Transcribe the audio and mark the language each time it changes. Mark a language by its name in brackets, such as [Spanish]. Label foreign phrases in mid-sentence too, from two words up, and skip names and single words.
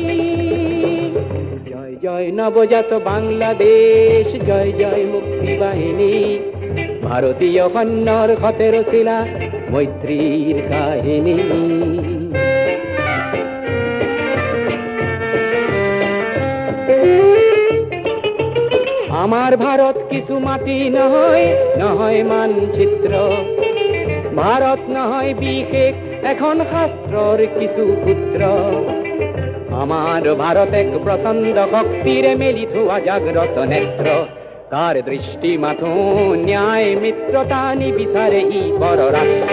[Bangla] জয় জয় নবজাত বাংলাদেশ, জয় জয় মুক্তি বাহিনী, ভারতীয় কন্যার পথের শিলা, মৈত্রীর কাহিনী। [Assamese] আমার ভারত কিছু মাটি নহয়, নহয় মানচিত্র। ভারত নহয় বিশেষ এখন শাস্ত্রর কিছু পুত্র। আমার ভারত এক প্রচণ্ড শক্তির মেলি থোয়া জাগ্রত নেত্র। তার দৃষ্টি মাথো ন্যায় মিত্রতা নিবিচারে ই পররাষ্ট্র।